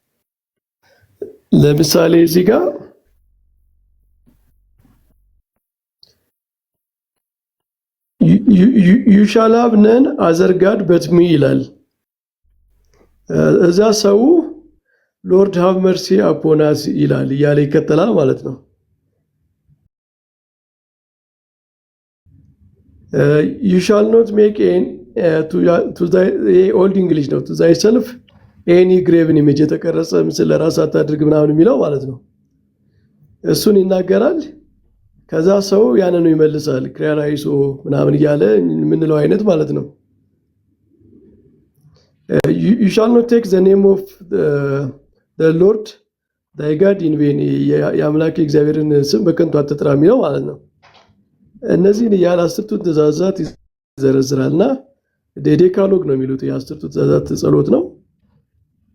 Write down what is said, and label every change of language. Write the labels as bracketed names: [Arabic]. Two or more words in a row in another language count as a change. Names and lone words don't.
[Amharic] ለምሳሌ እዚህ ጋር [English] you shall have none other god but me [Amharic] ይላል። እዛ ሰው [English] Lord have mercy upon us [Amharic] ይላል እያለ ይከተላል ማለት ነው። [English] you shall not make to thy old English [Amharic] ነው [English] to thyself any graven image [Amharic] የተቀረጸ ምስል ለራስ አታድርግ ምናምን የሚለው ማለት ነው። እሱን ይናገራል። ከዛ ሰው ያንኑ ይመልሳል። ክሪያናይሶ ምናምን እያለ የምንለው አይነት ማለት ነው። [English] you shall not take the name of the Lord thy God in vain [Amharic] የአምላክ እግዚአብሔርን ስም በከንቱ አትጥራ የሚለው ማለት ነው። እነዚህን ያለ አስርቱ ትእዛዛት ይዘረዝራልና ዴካሎግ ነው የሚሉት። የአስርቱ ትእዛዛት ጸሎት ነው።